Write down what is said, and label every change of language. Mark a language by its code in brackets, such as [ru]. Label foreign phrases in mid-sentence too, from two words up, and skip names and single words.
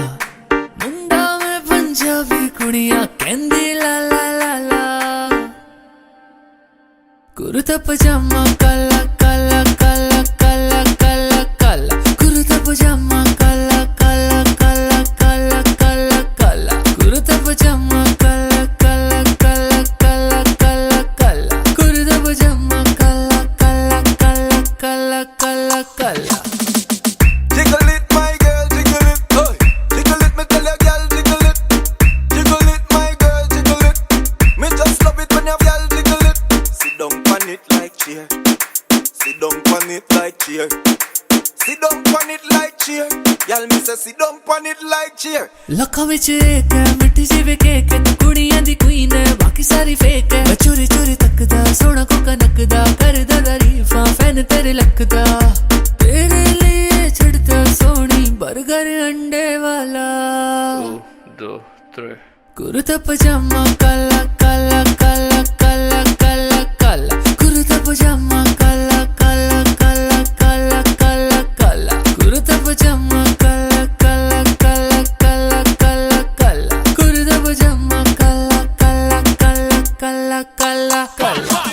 [pa] ਮੁੰਡਾ ਮੈਂ ਪੰਜਾਬੀ ਕੁੜੀਆਂ ਕਹਿੰਦੀ ला ला ला ला, ਕੁੜਤਾ ਪਜਾਮਾ ਕਾਲਾ ਕਾਲਾ ਕਾਲਾ ਕਾਲਾ ਕਾਲਾ ਕਾਲਾ, ਕੁੜਤਾ ਪਜਾਮਾ ਕਾਲਾ ਕਾਲਾ ਕਾਲਾ ਕਾਲਾ ਕਾਲਾ ਕਾਲਾ, ਕੁੜਤਾ ਪਜਾਮਾ ਕਾਲਾ ਕਾਲਾ ਕਾਲਾ ਕਾਲਾ ਕਾਲਾ ਕਾਲਾ, ਕੁੜਤਾ ਪਜਾਮਾ ਕਾਲਾ ਕਾਲਾ ਕਾਲਾ ਕਾਲਾ ਕਾਲਾ ਕਾਲਾ। [en] jiggle it, my girl, jiggle it, oh. Jiggle it, me tell ya, girl, jiggle it. Jiggle it, my girl, jiggle it. Me just love it when your girl jiggle it. Sit down on it like chair. Sit down on it like chair. Sit down on it like chair. Girl, me say sit down on it like chair. [pa] ਲੱਖਾ ਵਿੱਚ ਇੱਕ ਹੈ ਮਿੱਠੀ ਜੀ ਵੇ ਕੇਕ ਹੈ, ਤੂੰ ਕੁੜੀਆਂ ਦੀ ਕੁਈਨ ਹੈ ਬਾਕੀ ਸਾਰੀ ਫੇਕ ਹੈ। ਮੈਂ ਚੋਰੀ ਚੋਰੀ ਤੱਕਦਾ ਸੋਨਾ ਕੋਕਾ ਨਕਦਾ, ਕਰਦਾ ਤਾਰੀਫ਼ਾਂ ਫ਼ੈਨ ਤੇਰੇ ਲਕਦਾ। ਤੇਰੇ ਲਈ ਛੱਡਤਾ ਸੋਨੀ ਬਰਗਰ ਅੰਡੇ ਵਾਲਾ। 1 2 3 ਕੁੜਤਾ ਪਜਾਮਾ ਕਾਲਾ ਕਾਲਾ ਕਾਲਾ ਕਾਲਾ ਕਾਲਾ ਕਾਲਾ, ਕੁੜਤਾ ਪਜਾਮਾ ਕਾਲਾ ਕਾਲਾ ਕਾਲਾ ਕਾਲਾ ਕਾਲਾ ਕਾਲਾ, ਕੁੜਤਾ ਪਜਾਮਾ ਕਾਲਾ ਕਾਲਾ ਕਾਲਾ ਕਾਲਾ ਕਾਲਾ ਕਾਲਾ, ਕੁੜਤਾ ਪਜਾਮਾ ਕਾਲਾ ਕਾਲਾ ਕਾਲਾ ਕਾਲਾ ਕਾਲਾ ਕਾਲਾ।